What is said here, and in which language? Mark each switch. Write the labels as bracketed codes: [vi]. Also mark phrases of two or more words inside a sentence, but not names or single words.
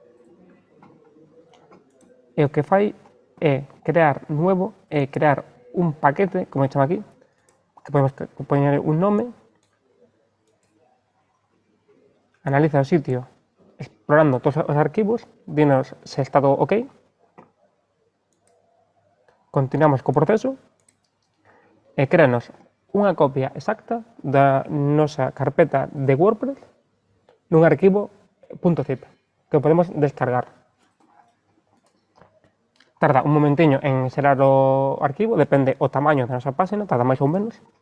[gl] E o que fai é [es] crear nuevo, crear un paquete, como he hecho aquí, que podemos poner un nombre, analiza el sitio explorando todos los archivos, dinos si está todo ok, [gl] continuamos co proceso e créanos unha copia exacta da nosa carpeta de WordPress nun arquivo .zip que podemos descargar. Tarda un momentiño en xerar o arquivo, depende o tamaño da nosa página, tarda máis ou menos.